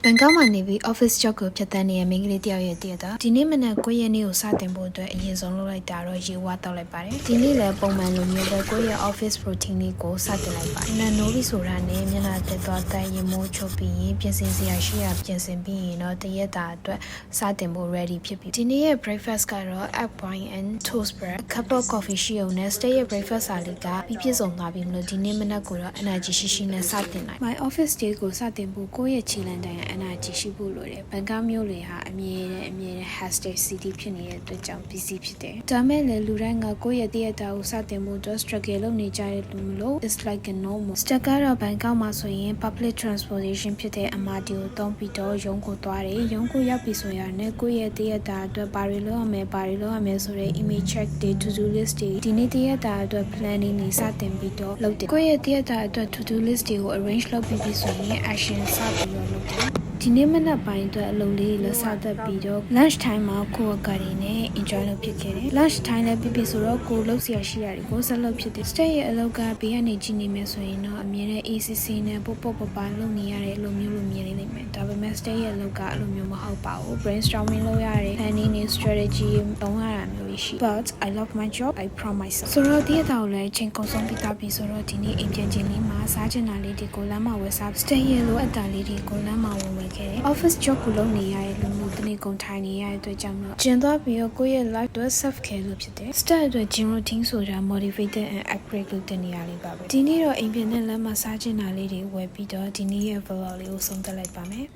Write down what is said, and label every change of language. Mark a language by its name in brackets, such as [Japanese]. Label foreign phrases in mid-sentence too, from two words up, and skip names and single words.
[Burmese] ဘန်ကောက်မှာနေပြီး [English] office job [Burmese] ကိုဖြတ်သန်းနေတဲ့မိန်းကလေးတယောက်ရဲ့တည့်တာဒီနေ့မနက်9ရက်နေ့ကိုစတင်ဖို့အတွက်အရင်ဆုံးလုပ်လိုက်တာတော့ရေဝါတောက်လိုက်ပါတယ်ဒီနေ့လည်းပုံမှန်လိုမျိုးပဲကိုယ့်ရဲ့ [English] office routine [Burmese] လေးကိုစတင်လိုက်ပါတယ်နာနိုးပြီးဆိုတာနဲ့မျက်နှာတက်သွားတိုင်ရင်မိုးချုပ်ပြီးရင်ပြင်ဆင်စရာရှိရပြင်ဆင်ပြီးရင်တော့တရက်တာအတွက်စတင်ဖို့ ready ဖြစ်ပြီဒီနေ့ရဲ့ breakfast ကတော့ [English] egg white and toast bread a cup of coffee [Burmese] ရှိအောင်နဲ့ stay ရဲ့ breakfast စာလေးက ပြီးပြည့်စုံသွားပြီမလို့ဒီနေ့မနက်ကိုတော့ energy ရှိနဲ့စတင်လိုက် [English] my office day [Burmese] ကိုစတင်ဖို့ကိုယ့်ရဲ့ခြေလမ်းတိုင်း energy ရှိဖို့လိုတယ်ဘန်ကောက်မြို့လေဟာအမြဲတမ်း [English] hashtag city [Burmese] ဖြစ်နေတဲ့အတွက်ကြောင့် busy ဖြစ်တယ်ဒါမဲ့လည်းလူတိုင်းကကိုယ့်ရဲ့တည့်ရတာကိုစတင်ဖို့အတွက် struggle လုပ်နေကြတဲ့လူမလို့ [English] it's like a normal step [Burmese] ကတော့ဘန်ကောက်မှာဆိုရင် public transportation ဖြစ်တဲ့ MRT ကိုသုံးပြီးတော့ရုံးကိုသွားတယ်ရုံးကိုရောက်ပြီဆိုရတဲ့ကိုယ့်ရဲ့တည့်ရတာအတွက်ဘာတွေလုပ်ရမယ်ဆိုတဲ့ [English] image check [Burmese] တွေ [English] to do list [Burmese] တွေဒီနေ့တည့်ရတာအတွက် planning တွေစတင်ပြီးတော့လုပ်တယ်ကိုယ့်ရဲ့တည့်ရတာအတွက် [English] to do list [Burmese] တွေကို arrange လုပ်ပြီး ပြီဆိုရင် action စပြီးတော့လုပ်တယ်ဒီနေ့မနက်ပိုင်းအတွက်အလုပ်လေးလက်စားသက်ပြီးတော့ [English] lunch time [Burmese] မှာကိုယ့်အကာတွေနဲ့ enjoy လုပ်ဖြစ်ခဲ့တယ် [English] lunch time [Burmese] လည်းပြီးပြီဆိုတော့ကိုလုပ်စရာရှိ တာတွေကိုဆက်လုပ်ဖြစ်တယ် stay ရဲ့အလုပ်ကဘေးကနေကြည့်နေမယ်ဆိုရင်တော့အမြဲတမ်း ACC နဲ့ပုတ်ပပလုပ်နေရတဲ့အလုပ်မျိုးလိုမြင်နေလိမ့်မယ်ဒါပေမဲ့ stay ရဲ့အ လုပ်ကအလုပ်မျိုးမဟုတ်ပါဘူး brainstorming လုပ်ရတယ် planning နဲ့ strategy သုံးရတာမျိုးရှိ [English] but I love my job I promise [Burmese] ဆိုတော့ဒီအတောင်လည်းအချိန်ကုန်ဆုံးပြီးသားပြီဆိုတော့ဒီနေ့အိမ်ပြန်ချင်းလေးမှာစားချင်တာလေးတွေကိုလမ်းမှာဝယ်စား stay ရဲ့လိုအပ်တာလေးတွေကိုလမ်းမှာဝယ်ခဲ့တယ် [English] office job [Burmese] ကိုလုပ်နေရတဲ့လူမျိုးတနေ့ကုန်ထိုင်နေရတဲ့အတွက်ကြောင့်တော့ကျင်သွားပြီးတော့ကိုယ့်ရဲ့ life အတွက် [English] self care [Burmese] လို့ဖြစ်တယ် start အတွက် [English] gym routine [Burmese] ဆိုတာ [English] motivated and upgrade [Burmese] လုပ်တဲ့နေရာလေးပါပဲဒီနေ့တော့အိမ်ပြန်နဲ့လမ်းမှာစားချင်တာလေးတွေဝယ်ပြီးတော့ဒီနေ့ရဲ့ vlog လေးကိုဆုံးသက်လိုက်ပါမယ်